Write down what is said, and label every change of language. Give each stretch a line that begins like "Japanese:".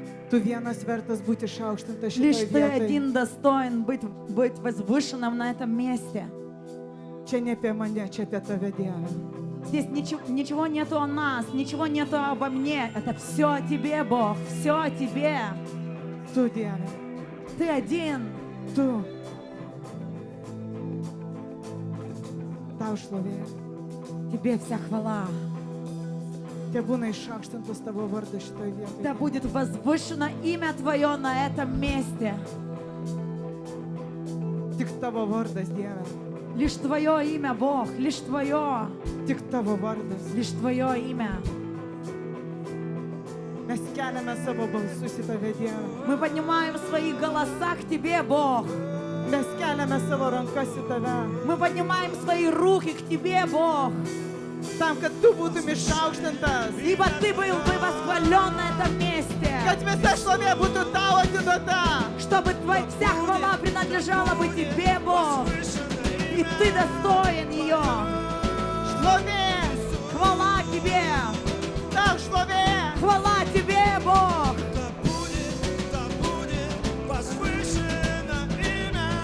Lithuanian: Tu vienas vertas būti išaukštintas
Russian: Лишь
Lithuanian: šitoje
Russian: ты
Lithuanian: vietoje.
Russian: один достоин быть возвышенным на этом месте.
Lithuanian: Čia ne apie mane, čia apie tave, Dieve.
Russian: Здесь ничего нету о нас, ничего нету обо мне. Это все о тебе, Бог, все о тебе.
Lithuanian: Tu, Dieve.
Russian: Ты один.
Lithuanian: Tu. Tau šlovė.
Russian: Тебе вся хвала.
Lithuanian: Te būna išaukštintas tavo vardas šitoje
Russian: Да
Lithuanian: vietoje.
Russian: будет возвышено имя Твое на этом месте.
Lithuanian: Tik tavo vardas, Dieve.
Russian: Лишь Твое имя, Бог, лишь Твое,
Lithuanian: Tik tavo vardas.
Russian: лишь Твое имя.
Lithuanian: Mes keliame savo balsus į tave, Dieve.
Russian: Мы поднимаем свои голоса к Тебе, Бог.
Lithuanian: Mes keliame savo rankas į tave.
Russian: Мы поднимаем свои руки к Тебе, Бог.
Lithuanian: Tam, kad tu būtum išaukštintas.
Russian: Ибо Ты был бы восхвален на этом месте.
Lithuanian: Kad visa šlovė būtų tau atiduota.
Russian: Чтобы вся хвала принадлежала бы Тебе, Бог. И Ты достоин ее.
Lithuanian: Šlovė.
Russian: Хвала Тебе.
Lithuanian: Tau šlovė.
Russian: Хвала Тебе, Бог. Да будет возвышено имя